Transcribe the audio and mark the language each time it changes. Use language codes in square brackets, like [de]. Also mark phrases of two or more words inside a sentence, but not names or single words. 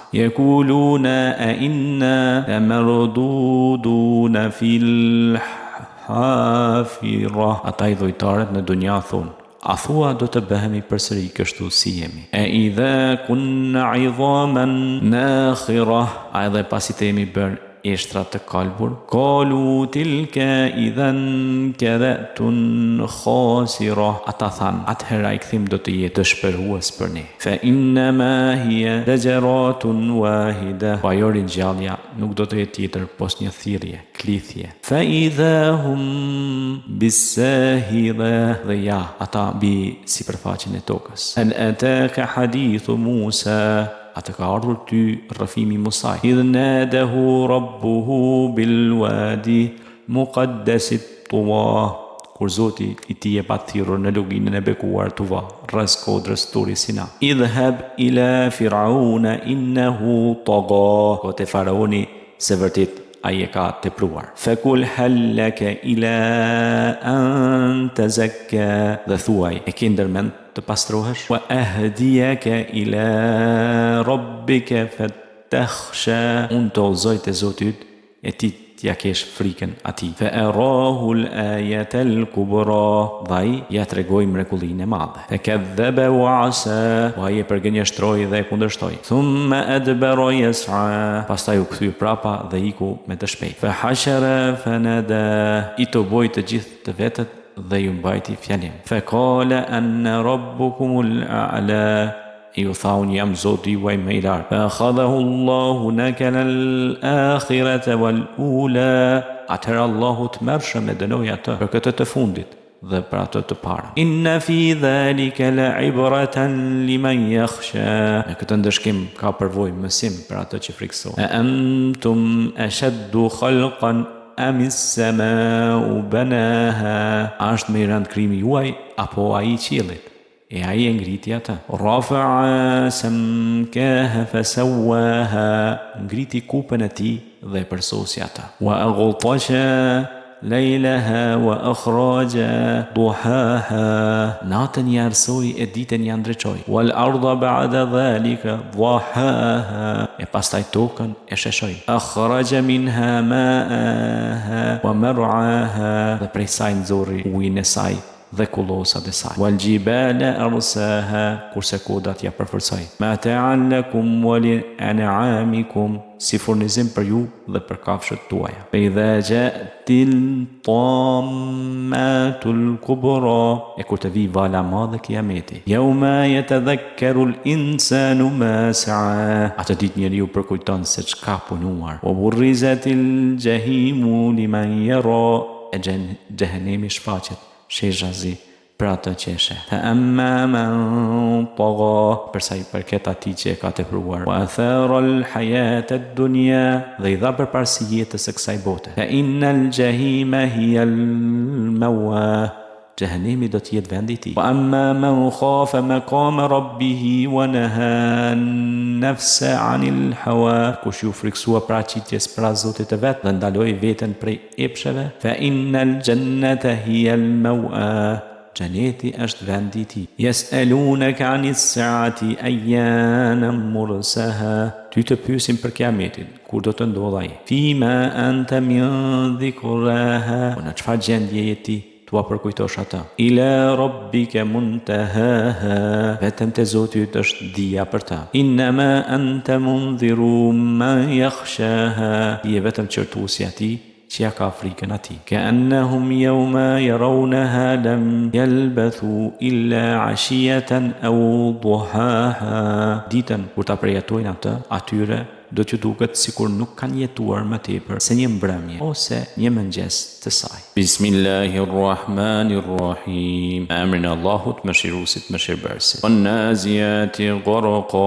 [ar] يقولون أإنا لمردودون في الحافرة, [sq] ata i dhujtarët në dunja thonë: a thua do të bëhemi përsëri kështu si jemi? E [ar] إذا كنا عظاما نخرة, [sq] a edhe pasi të jemi bërë eshtra të kalbur? [ar] قالوا تلك إذا كرة خاسرة, [sq] ata than atëhera i kthim do të jetë dëshpërues për ne. [ar] فإنما هي زجرة واحدة, [sq] pa jo ringjallja nuk do të jetë tjetër pos një thirrje, klithje. [ar] فإذا هم بالساهرة, [sq] dhe ja ata mbi sipërfaqen e tokës. [ar] هل أتاك حديث موسى, [sq] atë ka ardhur ty rrëfimi Musaj. [ar] إذ ناداه ربه بالواد المقدس طوى, [sq] kur Zoti i tij e pa thirrur në luginën e bekuar Tuva, rreth kodrës Turi Sina. [ar] اذهب إلى فرعون إنه طغى, [sq] ko te faraoni se vërtet ai e ka tepruar. [ar] فقل هل لك إلى أن تزكى, [sq] dhe thuaj e ke ndërmend të pastrohesh? [ar] وأهديك إلى ربك فتخشى, [sq] unë të udhëzoj te Zoti yt e ti t'ja kesh frikën atij. [ar] فأراه الآية الكبرى, [sq] ai ja tregoi mrekullinë e madhe. [ar] فكذب وعصى, [sq] ai e përgënjeshtroi dhe e kundërshtoi. [ar] ثم أدبر يسعى, [sq] pastaj u kthye prapa dhe iku me të shpejtë. [ar] فحشر فنادى, [sq] i të boi të gjithë të vetët dhe ju mbajti fjalim. [ar] فقال أنا ربكم الأعلى, [sq] ju tha unë jam Zoti juaj më i lartë. [ar] فأخذه الله نكال الآخرة والأولى, [sq] atëherë Allahu të mërshëm e dënoi atë për këtë të fundit dhe për atë të parën. [ar] إن في ذلك لعبرة لمن يخشى, [sq] në këtë ndëshkim ka përvojë mësim për atë që friksohet. [ar] أأنتم أشد خلقا أم السماء بناها, [sq] është më i rëndë krimi juaj apo ai qiellit? E ai e ngriti atë. [ar] رفع سمكها فسواها, [sq] ngriti kupën e tij dhe përsosi atë. [ar] وأغطش ليلها وأخرج ضحاها, [sq] natën i arsoi e ditën i ndriçoi. [ar] والأرض بعد ذلك دحاها, [sq] e pastaj tokën e sheshoi. [ar] أخرج منها ماءها ومرعاها, [sq] dhe prej saj nxorri ujin e saj dhe kullosat e saj. [ar] والجبال أرساها, [sq] kurse kodat ja përforcoi. [ar] متاعا لكم ولأنعامكم, [sq] si furnizim për ju dhe për kafshët tuaja. [ar] فإذا جاءت الطامة الكبرى, [sq] e kur të vi vala madhe kıyameti. [ar] يوم يتذكر الإنسان ما سعى, [sq] atë ditë njeriu përkujton se çka punuar. [ar] وبرزت الجحيم لمن يرى, [sq] e xhenemi shfaqet shezhazi për atë që e sheh. [ar] فأما من طغى, [sq] përsa i përket atij që e ka tepruar. [ar] وآثر الحياة الدنيا, [sq] dhe i dha përparësi jetës së kësaj bote. [ar] فإن الجحيم هي المأوى, [sq] xhenemi do të jetë vendi i tij. [ar] وأما من خاف مقام ربه ونهى النفس عن الهوى, [sq] kush ju friksua paraqitjes para Zotit të vet dhe ndaloi veten prej epsheve. [ar] فإن الجنة هي المأوى, [sq] xheneti është vendi i tij. [ar] يسألونك عن الساعة أيان مرساها, [sq] ty të pyesin për kiametin, kur do të ndodhë ai. [ar] فيم أنت من ذكراها, [sq] në çfarë gjendje je ti tua përkujtosh atë. [ar] إلى ربك منتهاها, [sq] vetëm te Zoti yt është dia për ta. [ar] إنما أنت منذر من يخشاها, [sq] je vetëm qërtuesi atij që ja ka frikën atij. [ar] كأنهم يوم يرونها لم يلبثوا إلا عشية أو ضحاها. [sq] Ditën kur ta përjetojnë atë, atyre do t'ju duket sikur nuk kanë jetuar më tepër se një mbrëmje ose një mëngjes të saj. [ar] بسم الله الرحمن الرحيم. [sq] Emrin e Allahut mëshiruesit mëshirbërësit. [ar] والنازعات غرقا.